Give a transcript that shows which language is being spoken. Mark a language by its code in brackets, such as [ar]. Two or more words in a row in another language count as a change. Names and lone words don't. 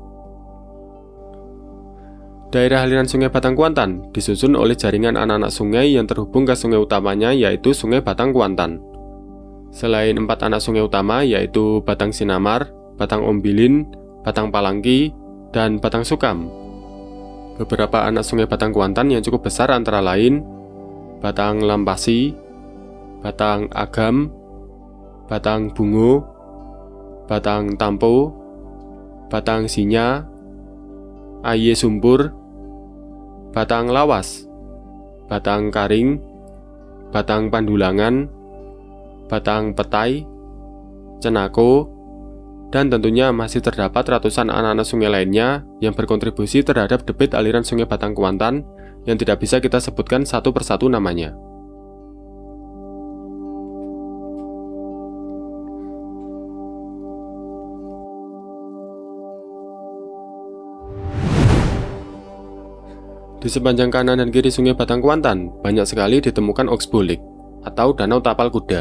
[id] Daerah aliran Sungai Batang Kuantan disusun oleh jaringan anak-anak sungai yang terhubung ke sungai utamanya, yaitu Sungai Batang Kuantan. Selain 4 anak sungai utama, yaitu Batang Sinamar, Batang Ombilin, Batang Palangki, dan Batang Sukam, beberapa anak sungai Batang Kuantan yang cukup besar antara lain Batang Lampasi, Batang Agam, Batang Bungo, Batang Tampo, Batang Sinya, Aye Sumpur, Batang Lawas, Batang Karing, Batang Pandulangan, Batang Petai, Cenako, dan tentunya masih terdapat ratusan anak-anak sungai lainnya yang berkontribusi terhadap debit aliran Sungai Batang Kuantan yang tidak bisa kita sebutkan satu persatu namanya. Di sepanjang kanan dan kiri Sungai Batang Kuantan, banyak sekali ditemukan oksbolik atau danau tapal kuda.